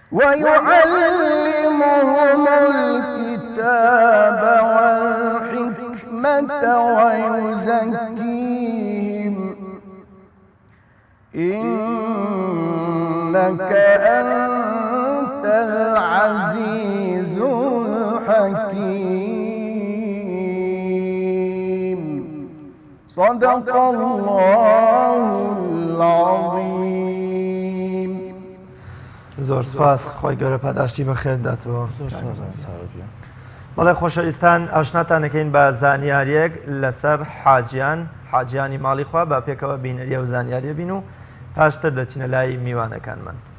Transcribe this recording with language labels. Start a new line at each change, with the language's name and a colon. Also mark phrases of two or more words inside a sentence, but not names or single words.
Arabic: ويعلمهم الكتاب والحكمة ويزكيهم إنك أنت العزيز الحكيم صدق الله العظيم.
Central Kurdish: زۆر سپاس، خۆی گەورە پاداشتی بەخێر داتەوە. زۆر سپاس. بەڵێ خۆشەویستان، ئاشناتان دەکەین بە زانیاریەک لەسەر حاجیانی ماڵی خوا، با پێکەوە بینەریە و زانیاریە بین و پاشتر دەچینە لای میوانەکانمان.